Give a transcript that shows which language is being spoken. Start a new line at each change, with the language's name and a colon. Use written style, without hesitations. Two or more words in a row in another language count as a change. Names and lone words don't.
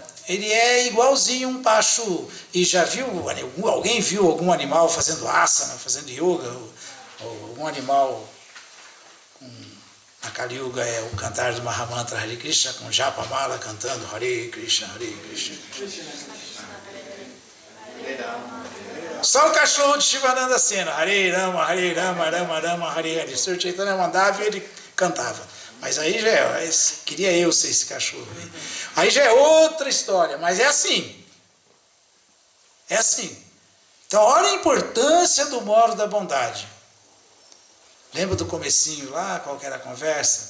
Portuguese: Ele é igualzinho um pacho. E já viu, alguém viu algum animal fazendo asana, fazendo yoga, ou um animal... Na Kali Yuga é o cantar do Mahamantra Hare Krishna, com Japamala cantando
Sanskrit: Hare Krishna, Hare Krishna.
Portuguese: Só o cachorro de Shivananda Sena.
Sanskrit: Hare Rama, Hare Rama, Rama Rama, Hare Hare.
Portuguese: O Sr. Chaitanya mandava e ele cantava. Mas aí já é, queria eu ser esse cachorro. Aí já é outra história, mas é assim. É assim. Então, olha a importância do modo da bondade. Lembra do comecinho lá, qual que era a conversa?